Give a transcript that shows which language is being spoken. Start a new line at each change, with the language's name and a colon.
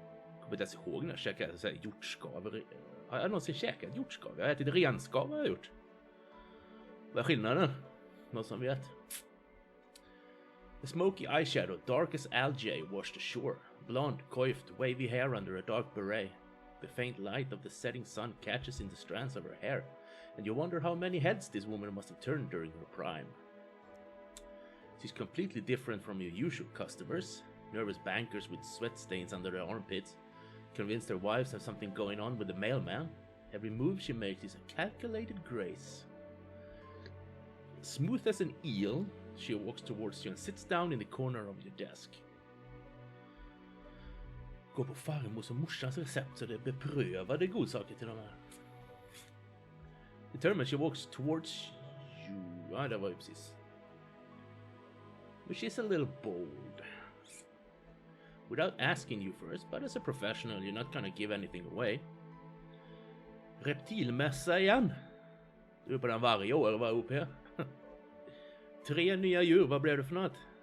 Swedish: Jag kommer inte ens ihåg när jag käkade hjortskav. Har jag någonsin käkat hjortskav? Jag har ätit renskav har jag gjort. Vad är skillnaden? Någon som vet?
English: The smoky eyeshadow, dark as algae, washed ashore. Blonde, coiffed, wavy hair under a dark beret. The faint light of the setting sun catches in the strands of her hair, and you wonder how many heads this woman must have turned during her prime. She's completely different from your usual customers, nervous bankers with sweat stains under their armpits, convinced their wives have something going on with the mailman. Every move she makes is a calculated grace. Smooth as an eel, she walks towards you and sits down in the corner of your desk.
Swedish: Gå på farmors och morsans recept så det är beprövade godsaker till de här.
English: Determined, she walks towards you.
Swedish: Ja, det var ju precis.
English: Which is a little bold. Without asking you first, but as a professional, you're not gonna give anything away.
Swedish: Reptilmässa igen. Du är på den varje år, var upp här. 3 nya djur, vad blev det för något?